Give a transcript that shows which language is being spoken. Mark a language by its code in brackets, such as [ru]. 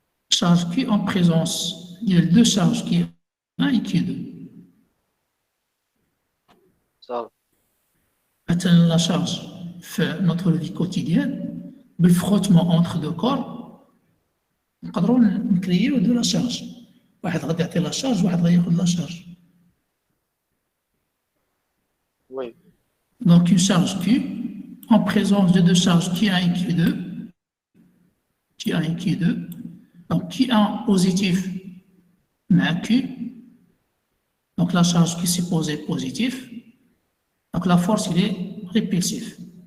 [fr] Charge Q en présence. Il y a deux charges Q1 et Q2. [ar] صافي. [fr] Maintenant, la charge fait notre vie quotidienne, le frottement entre deux corps, on peut créer de la charge. [ar] واحد غادي يعطي la charge, واحد غادي ياخذ la charge. [fr] Oui. Donc une charge Q en présence de deux charges Q1 et Q2. Q1 et Q2. Donc Q1 positif mais Q. Donc la charge qui s'est posée positive. Donc la force il est répulsif.